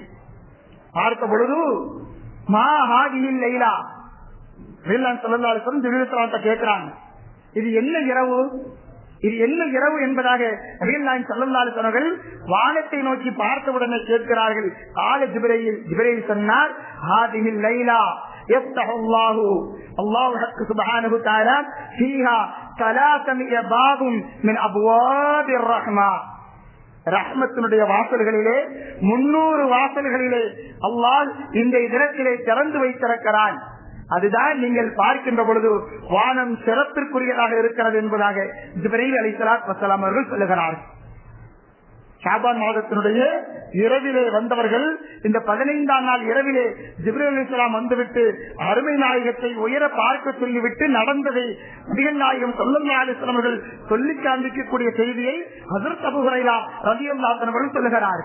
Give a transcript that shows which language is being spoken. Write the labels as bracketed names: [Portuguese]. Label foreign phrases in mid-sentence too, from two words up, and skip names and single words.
[Tamil] பார்த்த பொழுது [Arabic] ما هذه الليلة, [Tamil] நபிகள் [Arabic] صلى الله عليه وسلم [Tamil] ஜிப்ரீல் கேட்கிறாங்க, இது என்ன இரவு, இது என்ன இரவு என்பதாக நபிகள் நாயகம் [Arabic] صلى الله عليه وسلم [Tamil] வானத்தை நோக்கி பார்த்தவுடனே கேட்கிறார்கள். [Arabic] قال جبريل, [Tamil] ஜிப்ரீல் சொன்னார், [Arabic] هذه الليلة يفتح الله سبحانه وتعالى فيها 300 باب من ابواب الرحمه, [Tamil] ரஹ்மத்தினுடைய வாசல்களிலே 300 வாசல்களிலே அல்லாஹ் இந்த தினத்திலே திறந்து வைத்திருக்கிறான். அதுதான் நீங்கள் பார்க்கின்ற பொழுது வானம் சிறப்பிற்குரியதாக இருக்கிறது என்பதாக ஜிப்ரீல் [Arabic] عليه الصلاة والسلام [Tamil] அவர்கள் சொல்லுகிறார்கள். ஷஅபான் மாதத்தினுடைய இரவிலே வந்தவர்கள் இந்த 15ஆம் நாள் இரவிலே ஜிப்ரீல் அலைஹிஸ்ஸலாம் வந்துவிட்டு அருமை நாயகத்தை உயர பார்க்க சொல்லிவிட்டு நடந்ததை நபிகள் நாயகம் [Arabic] صلى الله عليه وسلم [Tamil] அவர்கள் சொல்லி காண்பிக்கக்கூடிய செய்தியை ஹஜ்ரத் அபூ ஹுரைரா [Arabic] رضي الله عنه [Tamil] அவர்கள் சொல்லுகிறார்கள்.